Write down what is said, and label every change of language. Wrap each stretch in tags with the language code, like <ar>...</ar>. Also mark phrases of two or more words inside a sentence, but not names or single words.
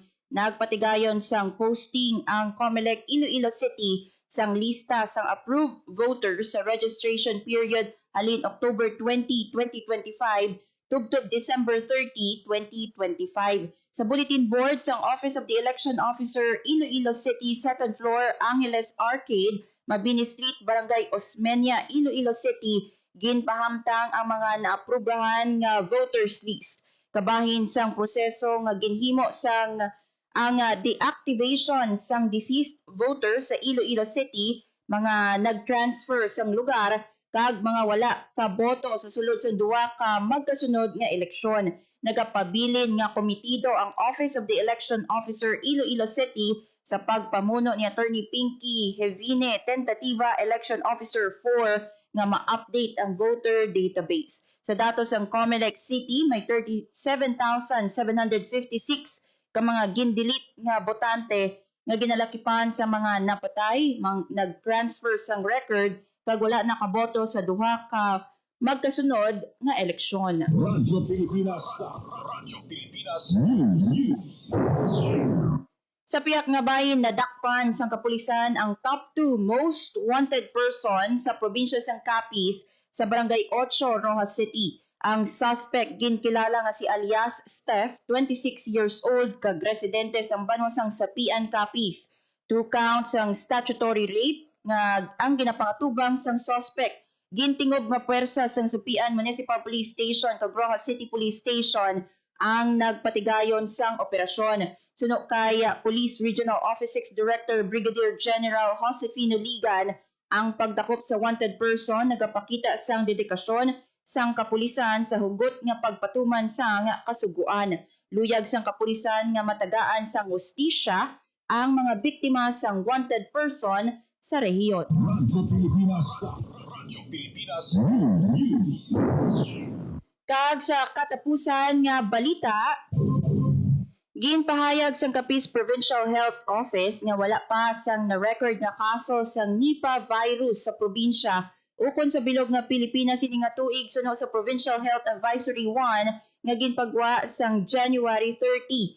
<hil>Nagpatigayon sang posting ang COMELEC Iloilo City sang lista sang</hil> <en>approved voters</en> <hil>sa</hil> <en>registration period</en> <hil>halin October 20, 2025 tubtob December 30, 2025. Sa bulletin board sang Office of the Election Officer Iloilo City, 2nd floor, Angeles Arcade, Mabini Street, Barangay Osmeña, Iloilo City, ginpahamtang ang mga naaprubahan nga</hil> <en>voters list.</en> <hil>Kabahin sang proseso nga ginhimo sang ang deactivation sang</hil> <en>deceased voters</en> <hil>sa Iloilo City, mga nag-transfer sang lugar kag mga wala ka boto sa sulod sa duwa ka magkasunod nga eleksyon. Nagapabilin nga komitido ang Office of the Election Officer Iloilo City sa pagpamuno ni Attorney Pinky Hevine, Tentativa Election Officer 4 nga ma-update ang</hil> <en>voter database.</en> <hil>Sa datos ng COMELEC City, may 37,756 ka mga gindelete nga botante nga ginalakipan sa mga napatay, nag-transfer sang record kag wala nakaboto sa duha ka magkasunod nga eleksyon. Radyo Pilipinas. Radyo Pilipinas News. Sa piyak nga bahin, nadakpan sang kapulisan ang</hil> <en>top 2 most wanted person</en> <hil>sa probinsya sang Capiz sa Barangay 8, Rojas City. Ang suspect ginkilala nga si alias Steph,</hil> <en>26 years old,</en> <hil>kag residente sang Banwasang Sapian, Capiz.</hil> <en>2 counts</en> <hil>ang</hil> <en>statutory rape</en> <hil>nga ang ginapakatubang sang suspect. Gintingob nga puwersa sang Sapian Municipal Police Station kag Rojas City Police Station ang nagpatigayon sang operasyon. Suno kay Police Regional Office 6 Director Brigadier General Josefino Ligan, ang pagdakop sa wanted person nagapakita sang dedikasyon sang kapulisan sa hugot nga pagpatuman sang kasuguan. Luyag sang kapulisan nga matagaan sang hustisya ang mga biktima sang</hil> <en>wanted person</en> <hil>sa rehiyon. Radyo Pilipinas. Radyo Pilipinas News. Kag sa katapusan nga balita, ginpahayag sang Capiz Provincial Health Office nga wala pa sang na-record nga kaso sang Nipah virus sa probinsya ukon sa bilog nga Pilipinas ini nga tuig suno sa Provincial Health Advisory 1 nga ginpagwa sang January 30.</hil>